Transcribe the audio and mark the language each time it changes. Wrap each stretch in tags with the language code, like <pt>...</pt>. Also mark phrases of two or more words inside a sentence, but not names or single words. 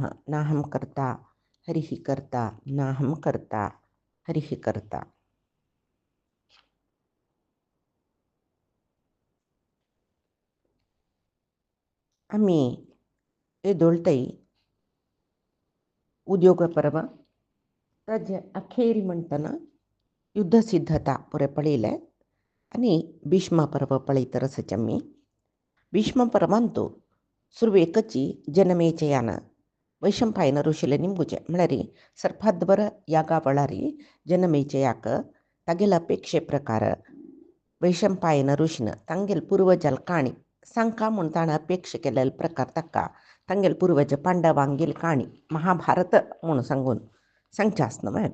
<sa>नाहं कर्ता हरिः कर्ता नाहं कर्ता हरिः कर्ता।</sa> <kok>आम्ही येदोळतई उद्योग पर्व ताजे अखेरी म्हणटना युद्धसिद्धता पुरे पळयले आनी भीष्म पर्व पळयता आसात आमी। भीष्म पर्वांतू सुरवेकची जनमेजयान वैशंपायन ऋषीले निंबुचे म्हळ्यार सर्पाध्वर यागा वेळारी जनमेजयाक तागेले अपेक्षे प्रकार वैशंपायन ऋषीन तांगेल पूर्वजाल काणी सांगका म्हूण ताणें अपेक्षा केलेले प्रकार ताका तांगेल पूर्वज पांडवांगेल काणी महाभारत म्हूण सांगचे आसना न्हय।</kok>